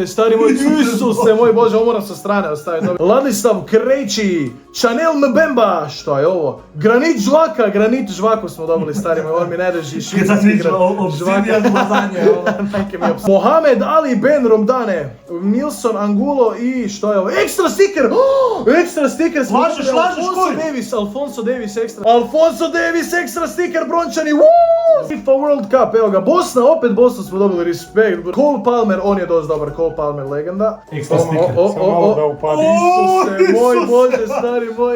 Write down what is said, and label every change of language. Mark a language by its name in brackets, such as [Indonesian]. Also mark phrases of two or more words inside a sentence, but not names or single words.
[Croatian] stari moj, Isuse moj bože, ovo moram sa strane ostaviti. Ladislav Krejči, Chanel Mbemba, što je ovo? Granit Žvaku smo dobili, stari moj, on mi ne reži švicarski igra. Mohamed Ali Ben Romdane, Nilson Angulo i što je ovo? [English] Extra sticker! Extra sticker [Croatian] smo dobili, [English] Alfonso Davis extra sticker, brončani, FIFA World Cup, [Croatian] evo ga, Bosna smo dobili, respekt. Cole Palmer, on je dosta dobar, Cole Palmer, legenda. [English] Extra sticker. [Croatian] Isuse, moj bože, stari moj.